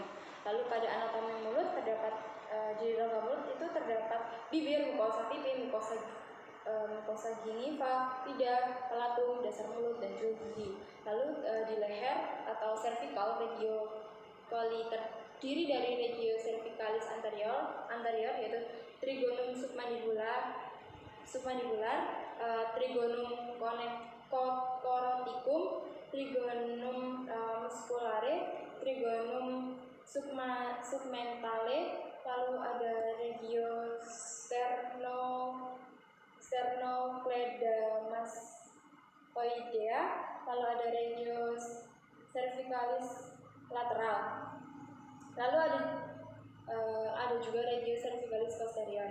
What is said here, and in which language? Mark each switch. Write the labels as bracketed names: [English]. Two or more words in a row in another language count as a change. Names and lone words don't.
[Indonesian] Lalu pada anatomi mulut terdapat di rongga mulut itu terdapat bibir, mukosa pipi, mukosa gingiva, lidah, pelatung, dasar mulut, dan juga gigi. Lalu di leher atau cervical, radiocoli terdiri dari [Latin] regio cervicalis anterior [Indonesian] yaitu [Latin] trigonum submandibular, trigonum coroticum, trigonum musculare, trigonum submentale, [Indonesian] lalu ada [Latin] regio sternocleidomastoidea, [Indonesian] lalu ada [Latin] regio cervicalis lateral, [Indonesian] lalu ada juga [Latin] regio cervicalis posterior.